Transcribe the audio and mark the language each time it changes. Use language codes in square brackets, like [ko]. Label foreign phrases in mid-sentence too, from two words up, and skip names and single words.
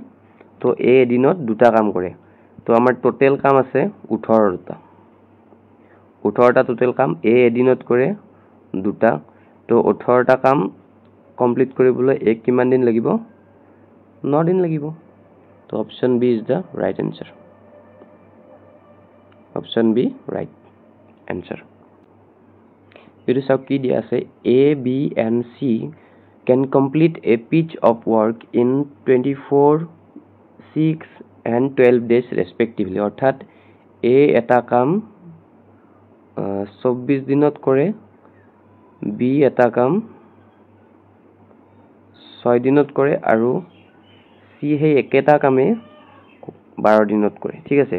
[as] তো A এদিনত দুটা কাম কৰে। তো আমাৰ টোটেল কাম আছে 18টা। 18টা টোটেল কাম A এদিনত কৰে দুটা। তো 18টা কাম কমপ্লিট কৰিবলৈ A কিমান দিন লাগিব? 9 দিন লাগিব। তো অপশন B [en] is the right answer. Option B right answer. It is [as] কি দিয়া আছে? [en] A, B and C can complete a piece of work in 24, 6 and 12 days respectively. [as] অৰ্থাৎ A এটা কাম 24 দিনত কৰে, B এটা কাম 6 দিনত কৰে আৰু C সেই একেটা কামে 12 দিনত কৰে, ঠিক আছে।